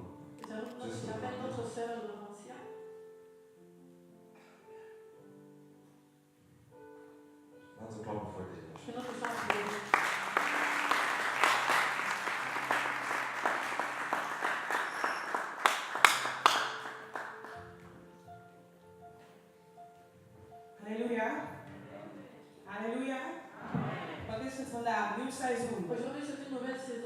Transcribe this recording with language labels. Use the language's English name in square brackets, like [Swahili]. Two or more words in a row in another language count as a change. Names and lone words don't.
[French] J'appelle notre sœur Laurentia. [Dutch] Laten we klappen voor dit. [French] Que notre chant applaudir. [Dutch] Halleluja. Halleluja. Wat is het vandaag? Nieuw seizoen. [French] Aujourd'hui c'est une nouvelle saison.